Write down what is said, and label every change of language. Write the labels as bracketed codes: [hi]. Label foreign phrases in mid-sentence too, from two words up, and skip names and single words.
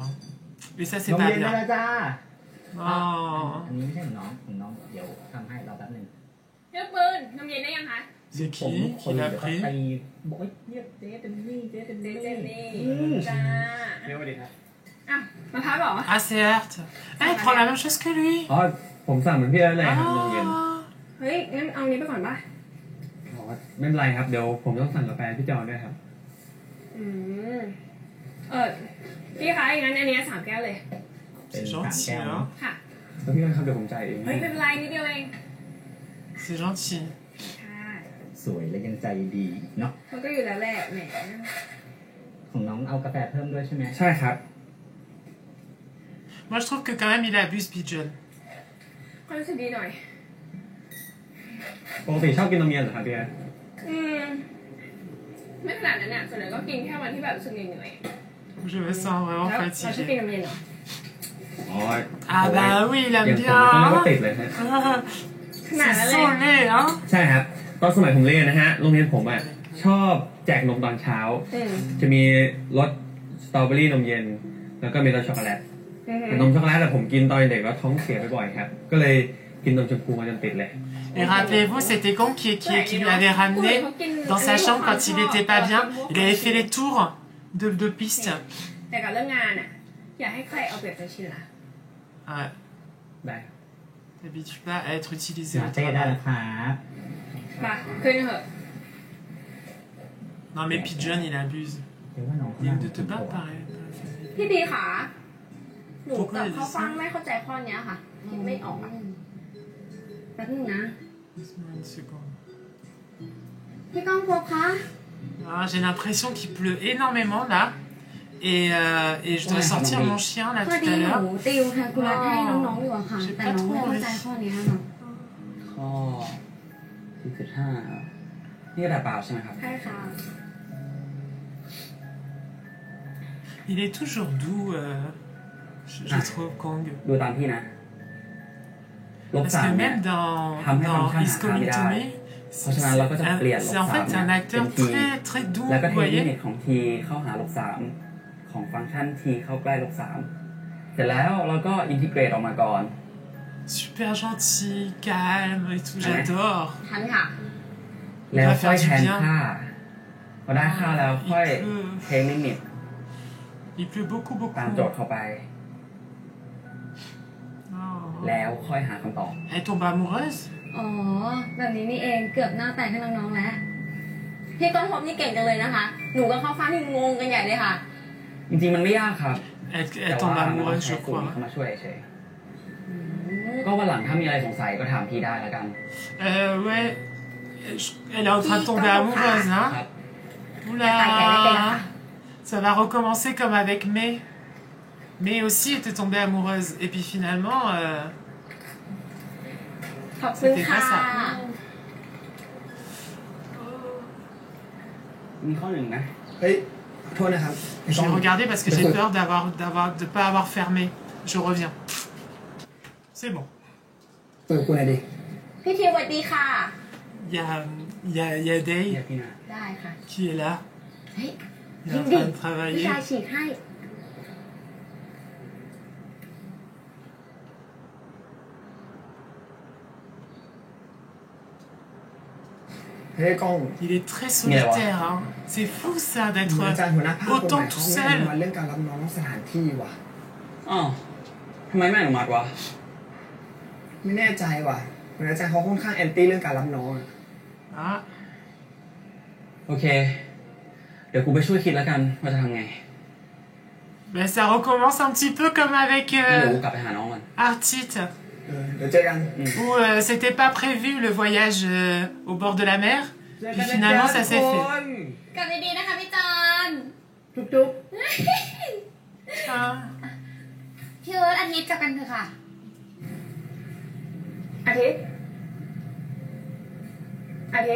[fr] Hein. Et ça, c'est [th] นม [fr] pas [th] เย็นได้ [fr] bien. [th] แล้วจ้า [fr] Oh. [th] อันนี้ไม่ใช่ของน้องเดี๋ยวทำให้รอแป๊บนึง เลือกปืนน้ำเย็นได้ยังคะ [fr] C'est [th] ผม [fr] qui [th] คน [fr] qui [th] เดี๋ [fr] l'a [th] ยวก็ [fr] pris? [th] ตีบอกเรียกเจ๊เป็นนี่เจ๊เป็น เจ นี่ เจนนี่จ้า เร็วดีครับ อ่ะมาพักเหรอ [fr] Ah, c'est Art. Ah, il prend la même chose que lui. [th] อ๋อ ผมสั่งเหมือนพี่เลยครับนมเย็น เฮ้ยงั้นเอานี้ไปก่อนป่ะ อ๋อไม่เป็นไรครับ เดี๋ยวผมต้องสั่งกาแฟพี่จอนด้วยครับ พี่คะอย่างนั้นอันนี้3 แก้วเลย เป็น [fr] C'est 3 gentil, [th] แก้ว [fr] hein. [th] ค่ะ แล้วพี่กันครับเดี๋ยวผมจ่ายเอง เฮ้ยไม่เป็นไรนิดเดียวเอง [fr] C'est gentil. [th] ค่ะ สวยและยังใจดีเนาะ มันก็อยู่แล้วแหละแหม ของน้องเอากาแฟเพิ่มด้วยใช่ไหม ใช่ครับ [fr] Moi, je trouve que quand même, il abuse Pigeon. [th] ความรู้สึกดีหน่อย ปกติชอบกินนมเย็นเหรอครับพี่กัน ไม่ขนาดนั้นอ่ะส่วนใหญ่ก็กินแค่วันที่แบบรู้สึกเหนื่อย [fr] Je me sens [th] ๆ [fr] vraiment [th] แล้วเราชอบกิน [fr] fatiguée. [th] น้ำเย็นเหรอ อ๋อ [fr] Ah bah oui, il [th] อย่าง [fr] aime [th] ผมก็ [fr] bien. [th] ติดเลยฮะ ขนาดนั้น [fr] C'est [th] เลย [fr] son lait, hein. [th] ใช่ครับ ตอนสมัยผมเรียนนะฮะ โรงเรียนผมอ่ะ ชอบแจกนมตอนเช้า จะมีรสสตรอเบอรี่นมเย็น แล้วก็มีรสช็อกโกแลตแต่นมช็อกโกแลตแต่ผมกินตอนเด็กแล้วท้องเสียบ่อยๆครับ ก็เลยกินนมชมพูมาจนติดเลย [fr] Et rappelez-vous, c'était Gong qui lui avait ramené dans sa chambre quand il était pas bien. Il avait fait les tours de piste. [th] แต่กับเรื่องงานอ่ะอยากให้ใครเอาเปรียบใจชินล่ะ [fr] Ouais. [th] ได้ [fr] T'habitues pas à être utilisé [th] ลา [fr] au [th] เต้ได้ [fr] travail. [th] แล้วครับ มาขึ้นเถอะ [fr] Non mais Pigeon, il abuse. [th] เดี๋ยวว่าน้อง [fr] Il ne te bat pareil. [th] พี่บีขาหนูกับข้าวฟ่างไม่เข้าใจข้อนี้ค่ะคิดไม่ออกอ่ะแป๊บนึงนะ [fr] Laisse-moi une seconde. [th] พี่ก้องพบคะ [fr] Ah, j'ai l'impression qu'il pleut énormément là. Et je dois sortir mon chien là [th] พอ [fr] tout [th] ดี [fr] à [th] หนู [fr] l'heure. [th] ติวแคลคูลัสให้น้องๆอยู่อะค่ะ แต่น้องไม่เข้าใจข้อนี้ค่ะ ข้อ4.5นี่กระดาษเปล่าใช่ไหมครับ ใช่ค่ะ [fr] Il est toujours doux, je trouve, Kong. ดูตามพี่นะ Parce que même dans His Coming [th] เพราะฉะนั้นเราก็จะเปลี่ยนลบ [fr] c'est en [th] 3 [fr] fait un [th] เป็น [fr] acteur [th] t [fr] très très doux, [th] แล้วก็ [fr] vous [th] เทลิ [fr] voyez. [th] มิตของ t เข้าหาลบ3ของฟังก์ชัน t เข้าใกล้ลบ3เสร็จแล้วเราก็อินทิเกรตออกมาก่อน [fr] Super gentil, calme et tout, j'adore. [th] ทันค่ะ แล้วค่อยแทนค่าพอได้ค่าแล้วค่อยเทลิมิต [fr] Il pleut beaucoup [th] ตามโจทย์เข้าไป แล้วค่อยหาคำตอบ [fr] Elle tombe amoureuse? [th] อ๋อ แบบนี้นี่เองเกือบหน้าแตกให้น้องๆแล้ว พี่ก้องพบนี่เก่งจังเลยนะคะ หนูกับข้าวฟ่างนี่งงกันใหญ่เลยค่ะ จริงๆมันไม่ยากครับ [fr] Elle tombe amoureuse, je [th] สูตร [fr] crois. [th] เข้ามาช่วยเฉยก็วันหลังถ้ามีอะไรสงสัยก็ถามพี่ได้แล้วกัน [fr] Ouais. Elle est en train de tomber amoureuse, hein? Oula! Ça va recommencer comme avec May. May aussi était tombée amoureuse. Et puis finalement, [th] ขอบคุณค่ะ มีข้อหนึ่งนะ เฮ้ยโทษนะครับ [fr] je vais regarder parce que j'ai peur de pas avoir fermé. Je reviens. C'est bon. [th] เปิดกูหน่อยดิ พี่ทีสวัสดีค่ะ [fr] Il y a Day [th] พี่นะ ได้ค่ะ [fr] qui est là. Il est en train de travailler. [th] ผู้ชายฉีกให้ [fr] Il est très solitaire, hein. C'est fou ça d'être autant tout seul. [th] มาเรื่องการรับน้องสถานที่ว่ะ อ้าวทำไมไม่อนุมัติวะ ไม่แน่ใจว่ะเหมือนอาจารย์เขาค่อนข้างแอนตี้เรื่องการรับน้องอะ [fr] Ah. [th] โอเค เดี๋ยวกูไปช่วยคิดแล้วกันว่าจะทำไง [fr] Ben, ça recommence un petit peu comme avec [th] เดี๋ยวกูกลับไปหาน้องมัน [fr] Artit, [th] เดี๋ยวเจอกัน [fr] où c'était pas prévu le voyage au bord de la mer, puis finalement ça s'est fait. [th] กลับดีๆนะคะพี่จอน จุ๊บ [fr] Ah. [th] พี่เอิร์ธอาทิตย์กลับกันเถอะค่ะ อาทิตย์อาทิตย์